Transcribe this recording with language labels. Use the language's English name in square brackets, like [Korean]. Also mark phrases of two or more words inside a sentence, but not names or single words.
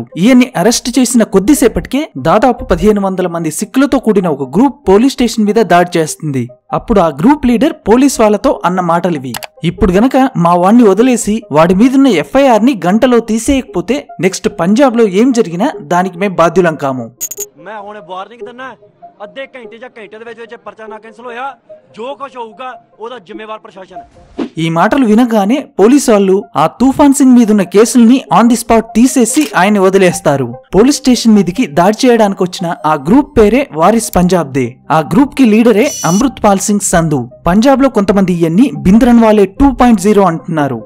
[Telugu] ఈయన్ని అరెస్ట్ చేసిన కొద్దిసేపటికే దాదాపు 1500 మంది సిక్కులతో కూడిన ఒక గ్రూప్ పోలీస్ స్టేషన్ మీద దాడి చేస్తుంది. అప్పుడు ఆ గ్రూప్ లీడర్ పోలీస్ వాళ్ళతో అన్న మాటలివి: ఇప్పుడు గనక మా వాణ్ణి వదిలేసి వాడి మీదున్న ఎఫ్ఐఆర్ ని గంటలో తీసేయకపోతే నెక్స్ట్ పంజాబ్ లో ఏం జరిగినా దానికి మేం బాధ్యులం కాము. [Punjabi] ਅੱਧੇ ਘੰਟੇ ਜਾਂ ਘੰਟੇ ਦੇ ਵਿੱਚ ਪਰਚਾ ਨਾ ਕੈਂਸਲ ਹੋਇਆ ਜੋ ਕੁਝ ਹੋਊਗਾ ਉਹਦਾ ਜ਼ਿੰਮੇਵਾਰ ਪ੍ਰਸ਼ਾਸਨ ਹੈ. [Telugu] ఈ మాటలు వినగానే పోలీసు వాళ్ళు ఆ తూఫాన్ సింగ్ మీదున్న కేసుల్ని [English] on the spot [Telugu] తీసేసి ఆయన వదిలేస్తారు. పోలీస్ స్టేషన్ మీదికి దాడి చేయడానికి వచ్చిన ఆ గ్రూప్ పేరే వారిస్ పంజాబ్ దే. ఆ గ్రూప్ కి లీడరే అమృత్ పాల్ సింగ్ సంధు. పంజాబ్ లో కొంతమంది ఈయన్ని భింద్రన్వాలే 2.0 అంటున్నారు.